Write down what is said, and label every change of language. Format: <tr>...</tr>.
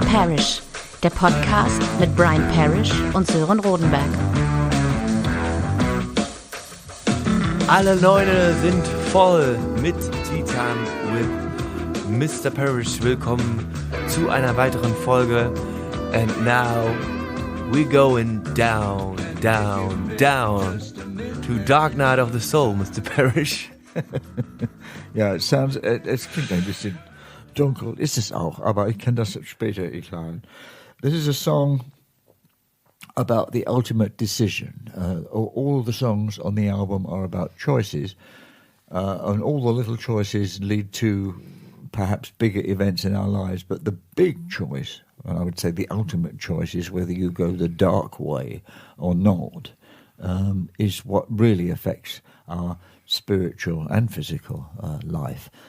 <de>Parrish, der Podcast mit Brian Parrish und Sören Rodenberg. Alle Neune sind voll mit Tea Time with Mr. Parrish. Willkommen zu einer weiteren Folge.</de> <en>And now we're going down, down, down to Dark Night of the Soul, Mr. Parrish.</en> <de>Ja, es klingt ein bisschen dunkel, ist es auch, aber ich kann das später erklären.</de> <en>This is a song about the ultimate decision. All the songs on the album are about choices, and all the little choices lead to perhaps bigger events in our lives, but the big choice, and I would say the ultimate choice, is whether you go the dark way or not, is what really affects our spiritual and physical life.</en>